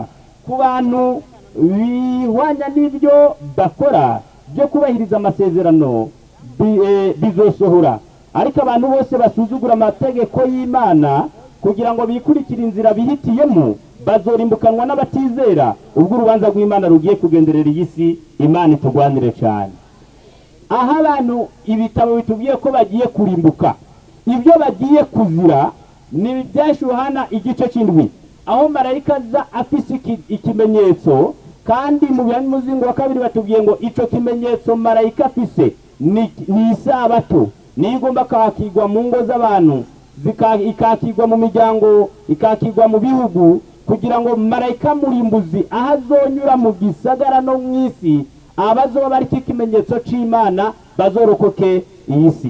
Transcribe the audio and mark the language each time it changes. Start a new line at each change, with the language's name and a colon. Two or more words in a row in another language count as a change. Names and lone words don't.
Rundi: Ku bantu bihwanya n'ibyo bakora byo kubahiriza amasezerano bizosohora, ariko abantu bose basuzugura amategeko y'Imana kugira ngo bikurikire inzira bihitiyemo bazorimbukanwa n'abatizera ubwo urubanza rw'Imana rugiye kugenderera iyi si. Imana itugwanire cyane. Aha abantu ibitabo bitubwiye ko bagiye kurimbuka ibyo bagiye kuzira ni byashuhana igice cy'indwi aho marayika aza afise ikimenyetso kandi mu muzingo wa kabiri batubwiye ngo ico kimenyetso marayika afise ni isabato nigomba kakigwa mu ngo z'abantu ikakigwa mu miryango ikakigwa mu bihugu kugira ngo marayika murimbuzi ahazonyura mu gisagara no mwisi abazoba bari kimenyetso c'Imana bazorokoke iyi si.